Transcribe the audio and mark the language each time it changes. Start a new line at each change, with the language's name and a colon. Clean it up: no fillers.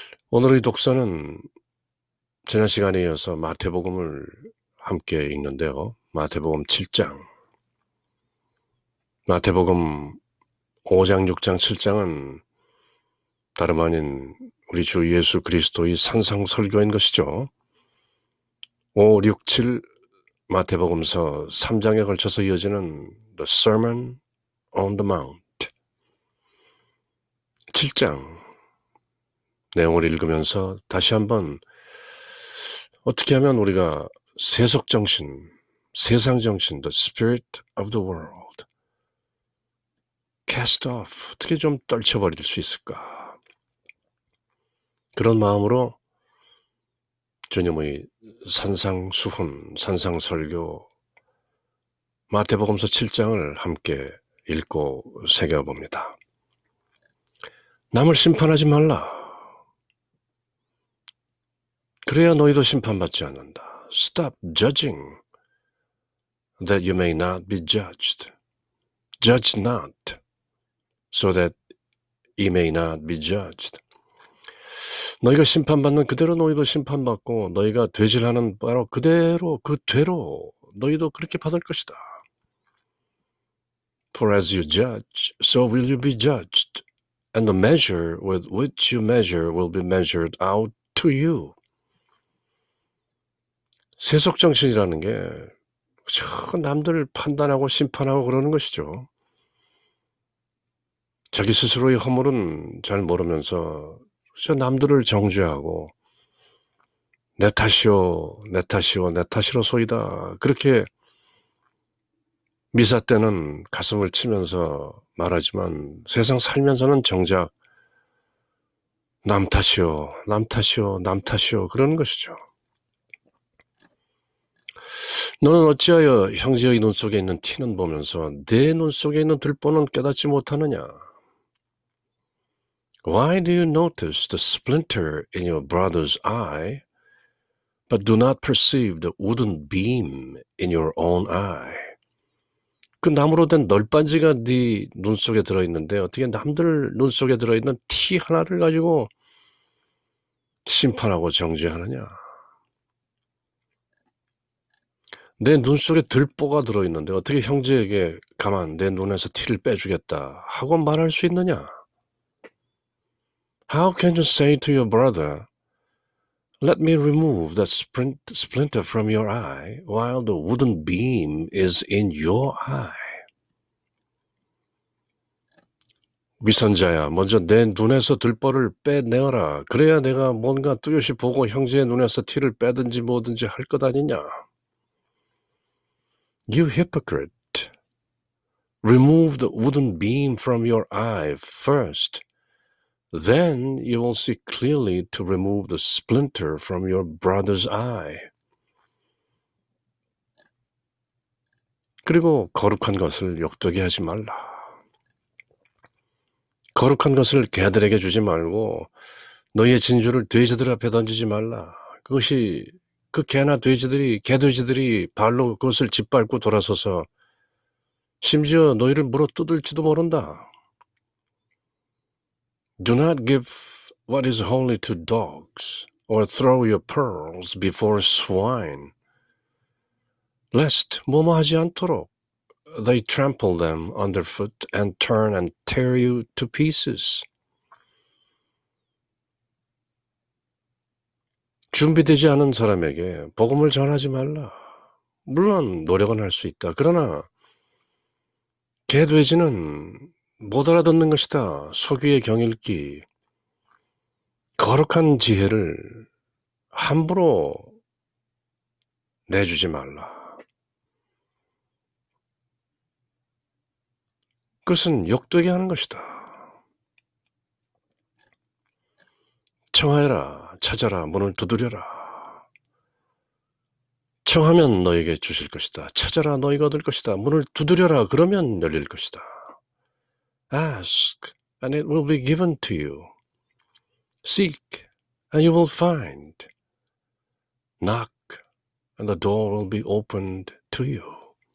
Korean: 오늘의 독서는 지난 시간에 이어서 마태복음을 함께 읽는데요. 마태복음 7장. 마태복음 5장, 6장, 7장은 다름 아닌 우리 주 예수 그리스도의 산상설교인 것이죠. 5, 6, 7 마태복음서 3장에 걸쳐서 이어지는 The Sermon on the Mount. 7장 내용을 읽으면서 다시 한번 어떻게 하면 우리가 세속정신, 세상정신,
English: the spirit of the world, cast off,
Korean: 어떻게 좀 떨쳐버릴 수 있을까? 그런 마음으로 주님의 산상수훈, 산상설교 마태복음서 7장을 함께 읽고 새겨봅니다. 남을 심판하지 말라. 그래야 너희도 심판받지 않는다.
English: Stop judging, that you may not be judged. Judge not, so that ye may not be judged.
Korean: 너희가 심판받는 그대로 너희도 심판받고 너희가 되질하는 바로 그대로 그 되로 너희도 그렇게 받을 것이다.
English: For as you judge, so will you be judged, and the measure with which you measure will be measured out to you.
Korean: 세속정신이라는 게 남들을 판단하고 심판하고 그러는 것이죠. 자기 스스로의 허물은 잘 모르면서 남들을 정죄하고 내 탓이오, 내 탓이오, 내 탓이로소이다. 그렇게 미사 때는 가슴을 치면서 말하지만 세상 살면서는 정작 남 탓이오, 남 탓이오, 남 탓이오 그러는 것이죠. 너는 어찌하여 형제의 눈 속에 있는 티는 보면서 내 눈 속에 있는 들보는 깨닫지 못하느냐?
English: Why do you notice the splinter in your brother's eye, but do not perceive the wooden beam in your own eye?
Korean: 그 나무로 된 널빤지가 네 눈 속에 들어있는데 어떻게 남들 눈 속에 들어있는 티 하나를 가지고 심판하고 정죄하느냐? 내 눈 속에 들보가 들어있는데 어떻게 형제에게 가만 내 눈에서 티를 빼주겠다 하고 말할 수 있느냐?
English: How can you say to your brother, let me remove that splinter from your eye while the wooden beam is in your eye?
Korean: 위선자야, 먼저 내 눈에서 들보를 빼내어라. 그래야 내가 뭔가 뚜렷이 보고 형제의 눈에서 티를 빼든지 뭐든지 할 것 아니냐?
English: You hypocrite, remove the wooden beam from your eye first. Then you will see clearly to remove the splinter from your brother's eye.
Korean: 그리고 거룩한 것을 욕되게 하지 말라. 거룩한 것을 개들에게 주지 말고 너희의 진주를 돼지들 앞에 던지지 말라. 그것이 그 개나 개돼지들이 발로 그것을 짓밟고 돌아서서 심지어 너희를 물어 뜯을지도 모른다.
English: Do not give what is holy to dogs, or throw your pearls before swine, lest
Korean: 뭐뭐 하지 않도록
English: they trample them underfoot and turn and tear you to pieces.
Korean: 준비되지 않은 사람에게 복음을 전하지 말라. 물론 노력은 할 수 있다. 그러나 개돼지는 못 알아듣는 것이다. 소귀의 경읽기. 거룩한 지혜를 함부로 내주지 말라. 그것은 욕되게 하는 것이다. 청하여라, 찾아라, 문을 두드려라. 청하면 너에게 주실 것이다. 찾아라, 너희가 얻을 것이다. 문을 두드려라, 그러면 열릴 것이다.
English: Ask, and it will be given to you. Seek, and you will find. Knock, and the door will be opened to you.